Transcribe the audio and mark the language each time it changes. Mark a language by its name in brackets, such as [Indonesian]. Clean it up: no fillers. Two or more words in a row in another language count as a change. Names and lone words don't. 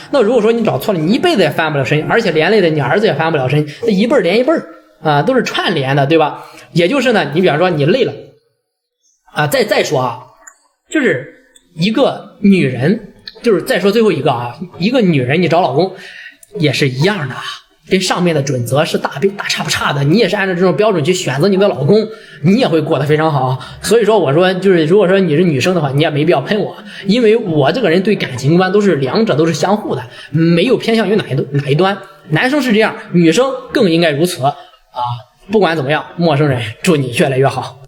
[Chinese] 那如果說你找錯了，你一輩子也翻不了身，而且連累的你兒子也翻不了身，那一輩連一輩都是串聯的，对吧？也就是呢，你比方說你累了再說就是一個女人，就是再說最後一個一個女人你找老公也是一樣的跟上面的準則是大差不差的，你也是按照這種標準去選擇你的老公，你也會過得非常好。所以說我說就是如果說你是女生的話，你也沒必要噴我，因為我這個人對感情觀都是兩者都是相互的，沒有偏向於哪一端。男生是這樣，女生更應該如此不管怎麼樣，陌生人祝你越來越好。